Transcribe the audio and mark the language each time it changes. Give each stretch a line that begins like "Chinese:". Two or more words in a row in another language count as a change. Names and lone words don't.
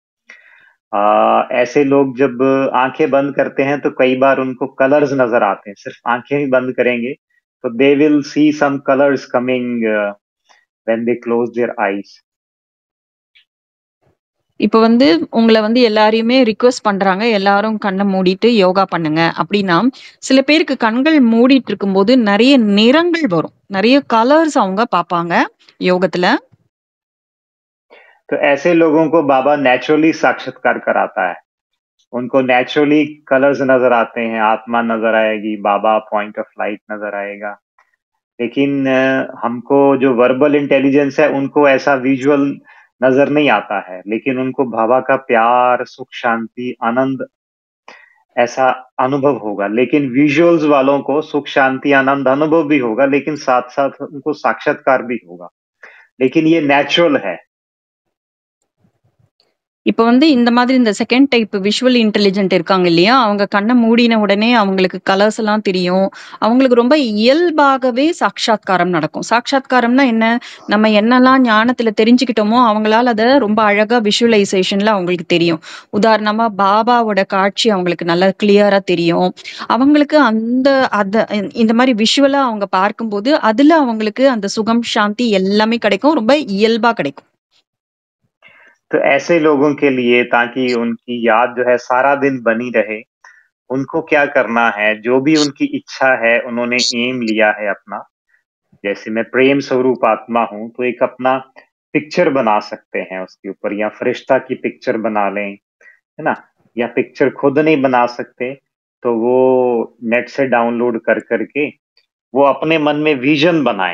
Hindi: ऐसे लोग जब आंखें बंद करते हैं तो कई बार उनको कलर्स नजर आते हैं। सिर्फ आंखें ही बंद करेंगे तो
English: they will see some colours coming when they close their eyes.
Tamil: இப்ப வந்து உங்கள வந்து எல்லாரையுமே ரிக்வெஸ்ட் பண்றாங்க. எல்லாரும் கண்ண மூடிட்டு யோகா பண்ணுங்க அப்படின்னா, சில பேருக்கு கண்கள் மூடிட்டு இருக்கும்போது நெறைய நிறங்கள் வரும். நெறைய கலர்ஸ் அவங்க பார்ப்பாங்க யோகத்துல.
Hindi: तो ऐसे लोगों को बाबा नेचुरली साक्षात्कार कराता है। उनको नेचुरली कलर्स नजर आते हैं, आत्मा नजर आएगी, बाबा
English: point of light
Hindi: नजर आएगा। लेकिन हमको जो
English: verbal intelligence
Hindi: है उनको ऐसा विजुअल नजर नहीं आता है, लेकिन उनको बाबा का प्यार, सुख, शांति, आनंद ऐसा अनुभव होगा। लेकिन विजुअल्स वालों को सुख, शांति, आनंद अनुभव भी होगा, लेकिन साथ साथ उनको साक्षात्कार भी होगा। लेकिन ये नेचुरल है।
Tamil: இப்ப வந்து இந்த மாதிரி இந்த
English: second type visual intelligent
Tamil: இருக்காங்க இல்லையா? அவங்க கண்ண மூடின உடனே அவங்களுக்கு கலர்ஸ் எல்லாம் தெரியும். அவங்களுக்கு ரொம்ப இயல்பாகவே சாட்சாத்காரம் நடக்கும். சாட்சாத்காரம்னா என்ன? நம்ம என்னெல்லாம் ஞானத்துல தெரிஞ்சுக்கிட்டோமோ, அவங்களால அத ரொம்ப அழகா விஷுவலைசேஷன்ல அவங்களுக்கு தெரியும். உதாரணமா பாபாவோட காட்சி அவங்களுக்கு நல்லா கிளியரா தெரியும். அவங்களுக்கு இந்த மாரி விஷுவலா அவங்க பார்க்கும்போது, அதுல அவங்களுக்கு அந்த சுகம், சாந்தி எல்லாமே கிடைக்கும். ரொம்ப இயல்பா கிடைக்கும்.
Hindi: तो ऐसे लोगों के लिए, ताकि उनकी याद जो है सारा दिन बनी रहे, उनको क्या करना है, जो भी उनकी इच्छा है, उन्होंने एम लिया है अपना, जैसे मैं प्रेम स्वरूप आत्मा हूँ, तो एक अपना पिक्चर बना सकते हैं उसके ऊपर, या फरिश्ता की पिक्चर बना लें, है ना, या पिक्चर खुद नहीं बना सकते तो वो नेट से डाउनलोड कर करके वो अपने मन में विजन बनाएं।